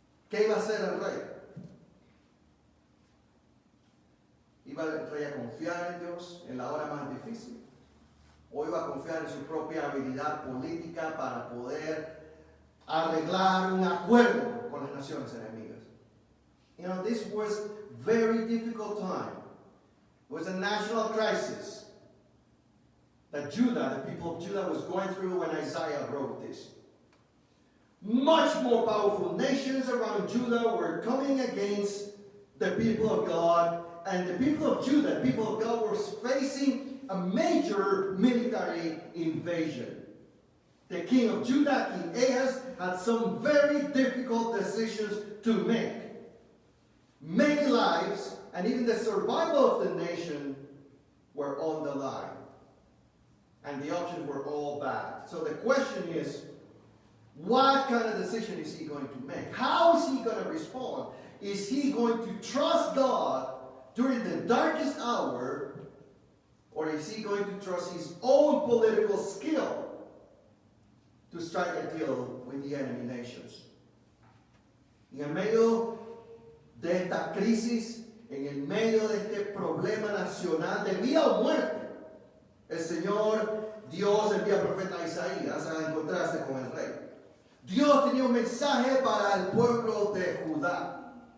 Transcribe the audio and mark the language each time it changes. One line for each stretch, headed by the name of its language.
Spanish: ¿Qué iba a hacer el rey? ¿Iba el rey a confiar en Dios en la hora más difícil? ¿O iba a confiar en su propia habilidad política para poder arreglar un acuerdo con las naciones enemigas?
English: This was very difficult time. It was a national crisis that Judah, the people of Judah, was going through when Isaiah wrote this. Much more powerful nations around Judah were coming against the people of God, and the people of Judah, the people of God, were facing a major military invasion. The king of Judah, King Ahaz, had some very difficult decisions to make. Many lives and even the survival of the nation were on the line. And the options were all bad. So the question is, what kind of decision is he going to make? How is he going to respond? Is he going to trust God during the darkest hour, or is he going to trust his own political skill to strike a deal with the enemy nations?
Spanish: En el medio de esta crisis, en el medio de este problema nacional de vida o muerte, el Señor Dios envía al profeta Isaías a encontrarse con el rey. Dios tenía un mensaje para el pueblo de Judá.